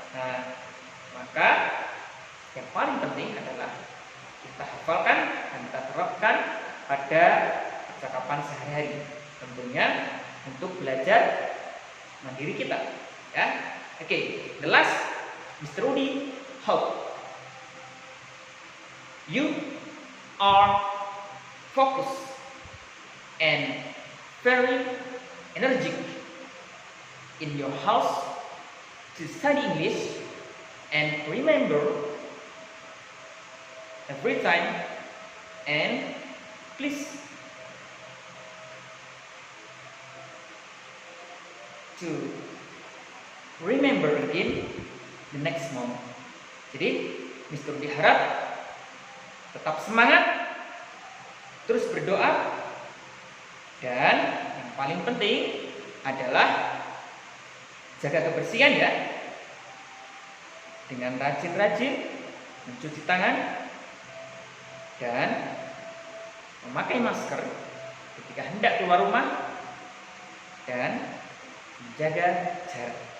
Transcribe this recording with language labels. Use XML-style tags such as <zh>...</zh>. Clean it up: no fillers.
<id>Nah, maka yang paling penting adalah kita hafalkan dan kita terapkan pada percakapan sehari-hari, tentunya untuk belajar mandiri kita, ya.</id> <en>Oke, the last, Mr. Udi, hope you are focused and very energetic in your house to study English, and remember every time, and please to remember again the next moment.</en> <id>Jadi Mr. Udi harap tetap semangat, terus berdoa, dan yang paling penting adalah jaga kebersihan ya, dengan rajin-rajin mencuci tangan dan memakai masker ketika hendak keluar rumah, dan menjaga jarak.</id>